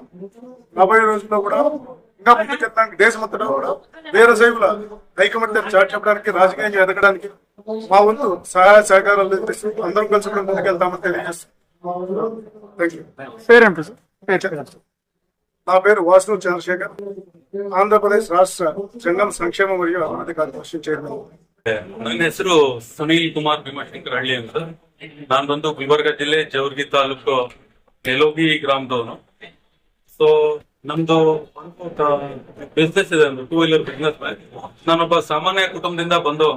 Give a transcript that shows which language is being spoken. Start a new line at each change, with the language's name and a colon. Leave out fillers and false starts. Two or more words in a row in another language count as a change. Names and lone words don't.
Telugu: రాబోయే రోజుల్లో కూడా ఇంకా ముందుకెళ్ళడానికి దేశమంతటా కూడా వీరశైవుల ఐకమత్యాన్ని చాటి చెప్పడానికి, రాజకీయంగా ఎదగడానికి మా వంతు సహాయ సహకారాలు అందిస్తూ అందరం కలిసి కూడా ముందుకెళ్తామని తెలియజేస్తాం. నా పేరు వాసు చంద్రశేఖర్, ఆంధ్రప్రదేశ్ రాష్ట్ర జంగం సంక్షేమ మరియు అభివృద్ధి
English: corporation chairman.
Kannada: ನನ್ನ ಹೆಸರು ಸುನೀಲ್ ಕುಮಾರ್ ಭೀಮಾಶಂಕರ್ ಹಳ್ಳಿ ಅಂತ. ನಾನು ಬಂದು ಗುಲ್ಬರ್ಗ ಜಿಲ್ಲೆ ಜವರ್ಗಿ ತಾಲೂಕು ನೆಲೋಗಿ ಗ್ರಾಮದವನು. ಸೊ ನಮ್ದು ಬಿಸ್ನೆಸ್ ಇದೆ, ಒಂದು
English: 2 wheeler business man.
Kannada: ನಾನೊಬ್ಬ ಸಾಮಾನ್ಯ ಕುಟುಂಬದಿಂದ ಬಂದವನು.